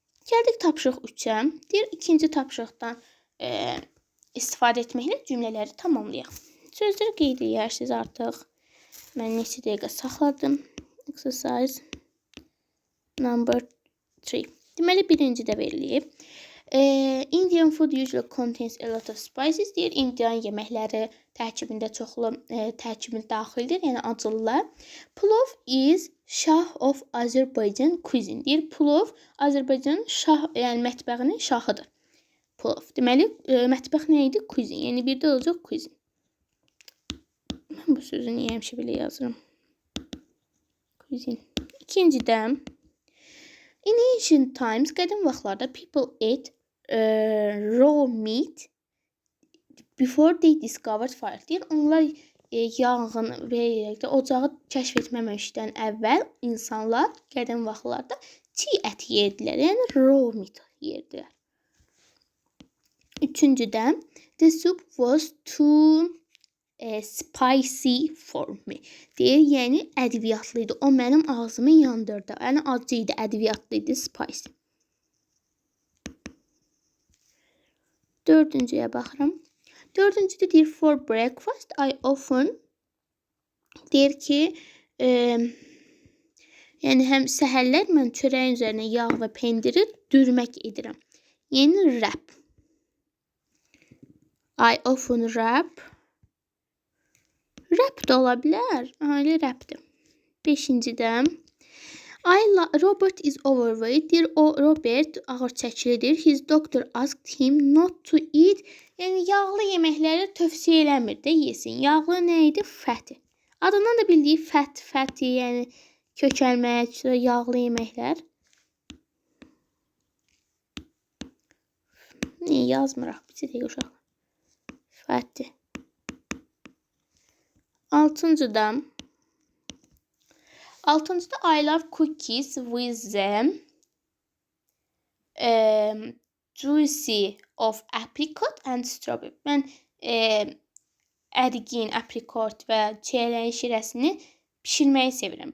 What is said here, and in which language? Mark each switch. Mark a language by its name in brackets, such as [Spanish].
[Azerbaijani] Gəldik tapşırıq 3-ə. Deyir, ikinci tapşırıqdan istifadə etməklə cümlələri tamamlayaq. Sözləri qeyd edirsiniz artıq. Mən neçə dəqiqə saxladım. [English] Exercise number 3. [Azerbaijani] Deməli, birinci də verilib. [English] Indian food usually contains a lot of spices. [Azerbaijani] Deyir, İndiyan yeməkləri tərkibində çoxlu tərkibin daxildir, yəni acılılar. [English] Pulov is şah of Azərbaycan cuisine. [Azerbaijani] Deyir, pulov Azərbaycanın şah, yəni mətbəxinin şahıdır. Pulov. Deməli, mətbəx nə idi? Cuisine. Yəni bir də olacaq cuisine. Mən bu sözü niyə həmişə belə yazıram? Cuisine. İkincidə, [English] in ancient times, [Azerbaijani] qədim vaxtlarda [English] people ate raw meat before they discovered fire. [Azerbaijani] Deyir, onlar yanğın və ocağı kəşf etməmişdən əvvəl insanlar qədim vaxtlarda çiğ ət yerdilər. Yəni [English] raw meat [Azerbaijani] yerdilər. Üçüncüdə, [English] the soup was too spicy for me. [Azerbaijani] Deyir, yəni ədviyyatlı idi. O mənim ağzımı yandırdı. Yəni acı idi, ədviyyatlı idi, spicy. Dördüncüyə baxıram. Dördüncüdə deyir, [English] for breakfast I often [Azerbaijani] deyir ki, yəni həm səhərlər mən çörəyin üzərinə yağ və pendiri dürmək edirəm. Yəni wrap. [English] I often wrap. [Azerbaijani] Wrap da ola bilər. Elə wrapdir. Beşincidə, [English] Robert is overweight. [Azerbaijani] Deyir, o Robert ağır çəkilidir. [English] His doctor asked him not to eat. [Azerbaijani] Yəni yağlı yeməkləri tövsiyə eləmir də yesin. Yağlı nə idi? Fatty. Adından da bildiyi fatty, yəni kökəlmək, yağlı yeməklər. Niyə yazmıraq? Bir dəqiqə uşaqlar. Fatty. Altıncıda, [English] I love cookies with them juicy of apricot and strawberry. [Azerbaijani] Mən ərigin, aprikot və çiyələyin şirəsini pişirməyi sevirəm.